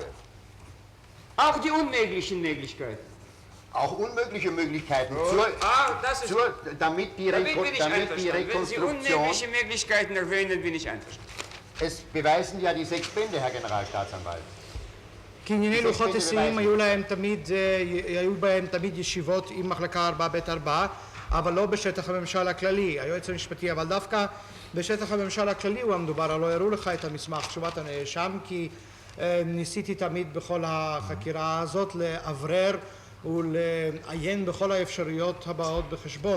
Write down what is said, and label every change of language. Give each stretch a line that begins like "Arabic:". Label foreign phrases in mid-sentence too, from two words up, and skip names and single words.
German: Auch die unmöglichen Möglichkeiten? Auch unmögliche Möglichkeiten, damit die Rekonstruktion... Wenn Sie unmögliche Möglichkeiten erwähnen, bin ich einverstanden. Es beweisen ja die 6 Bände, Herr Generalstaatsanwalt.
Hebrew: כי ענייני לוחות היסעים היו בהם תמיד ישיבות עם מחלקה 4ב4, אבל לא בשטח הממשל הכללי. היועץ המשפטי, אבל דווקא בשטח הממשל הכללי הוא המדובר, הלא הראו לך את המסמך תשובת הנאשם, כי ניסיתי תמיד בכל החקירה הזאת לאברר ולעיין בכל האפשרויות הבאות בחשבון.